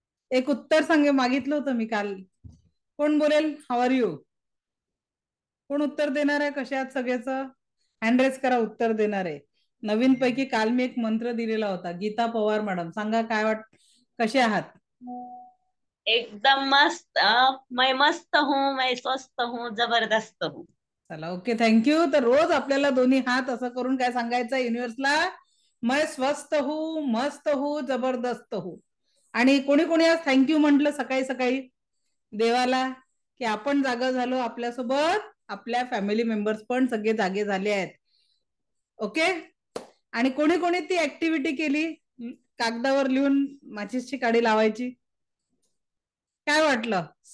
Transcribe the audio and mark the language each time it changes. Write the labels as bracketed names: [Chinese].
[Marathi] एक उत्तर मागितलं होतं मी काल. कोण बोलेल? [English] How are you? [Marathi] कोण उत्तर देणार आहे? कशा आहात सगळेच? हँड रेज करा उत्तर देणार आहे. नवीन पैकी काल मी एक मंत्र दिलेला होता. गीता पवार मॅडम, सांगा काय कसे आहात? एकदम मस्त. [Hindi] मैं मस्त हूँ, मैं स्वस्थ हूँ, जबरदस्त हूँ. [Marathi] चला, ओके, थँक्यू. तर रोज आपल्याला दोन्ही हात असं करून काय सांगायचं युनिव्हर्सला? [Hindi] मैं स्वस्थ हूँ, मस्त हूँ, जबरदस्त हूँ. [Marathi] आणि कोणी कोणी आज थँक्यू म्हटलं सकाळी सकाळी देवाला की आपण जागा झालो, आपल्यासोबत आपल्या फॅमिली मेंबर्स पण सगळे जागे झाले आहेत. ओके. आणि कोणी कोणी ती ऍक्टिव्हिटी केली, कागदावर लिहून माचीसची काडी लावायची? काय वाटलं?